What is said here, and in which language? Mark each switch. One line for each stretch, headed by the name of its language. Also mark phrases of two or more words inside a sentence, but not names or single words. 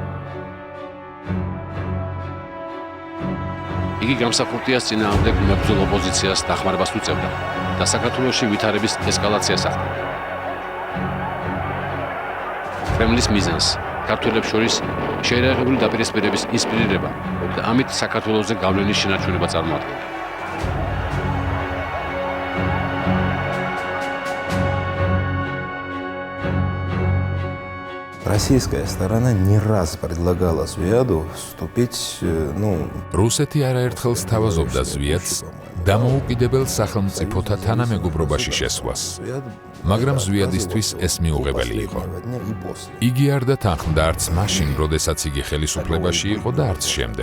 Georgian: იგი გამსახურდიას წინააღმდეგ მებრძოლ ოპოზიციას დახმარებას უწევდა და საქართველოში ვითარების ესკალაციას ახდენდა. კრემლის მიზანს ქართველებს შორის შეერაღებული დაპირისპირების ინსპირირება და ამით საქართველოზე გავლენის შენარჩუნება წარმოადგენდა.
Russian: Российская сторона не раз предлагала Звяду вступить,
Georgian: რუსეთი არაერთხელ სთავაზობდა ზვიადს დამოუკიდებელ სახელმწიფოთა თანამეგობრობაში შესვლას, მაგრამ ზვიადისთვის ეს მიუღებელი იყო. იგი არ დათანხმდა არც მაშინ, როდესაც იგი ხელისუფლებაში იყო და არც შემდეგ.